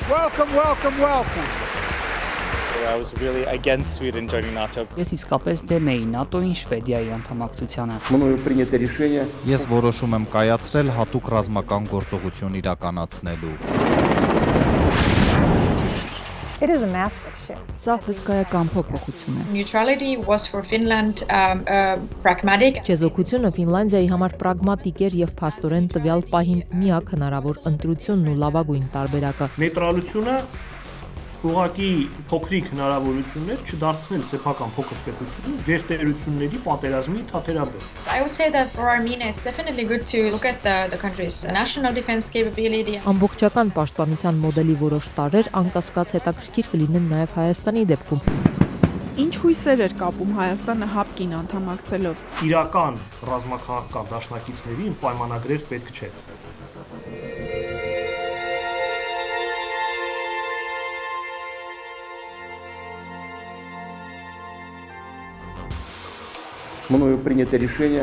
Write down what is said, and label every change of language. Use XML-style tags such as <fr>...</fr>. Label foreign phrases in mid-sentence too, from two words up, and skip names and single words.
<en>Welcome, welcome, welcome. I was really against Sweden joining NATO.</en> <hy>Ես իսկապես դեմ էի ՆԱՏՕ-ին Շվեդիայի անդամակցությանը։</hy> <ru>Мною принято решение.</ru> <hy>Ես որոշում եմ կայացրել հատուկ ռազմական գործողություն իրականացնելու։</hy> <en>It is a massive shift.</en> <hy>Սա հսկայական փոփոխություն է։</hy> <en>Neutrality was for Finland pragmatic.</en> <hy>Չեզոքությունը Ֆինլանդիայի համար պրագմատիկ էր եւ փաստորեն տվյալ պահին միակ հնարավոր ընտրությունն ու լավագույն տարբերակը։ Նեյտրալությունը ուղղակի փոքրիկ հնարավորություններ չդարձնել սեփական փոքր պետությունը գերտերությունների պատերազմի թաթերաբեր։</hy> <en>I would say that for Armenia it's definitely good to look at the country's national defense capability.</en> <hy>Ամբողջական պաշտպանության մոդելի որոշ տարրեր անկասկած հետաքրքիր կլինեն նաև Հայաստանի դեպքում։ Ինչ հույսեր էր կապում Հայաստանը ՀԱՊԿ-ին անդամակցելով։ Իրական ռազմաքաղաքական դաշնակիցներին պայմանագրեր պետք չէ։</hy> <ru>Мною принято решение.</ru>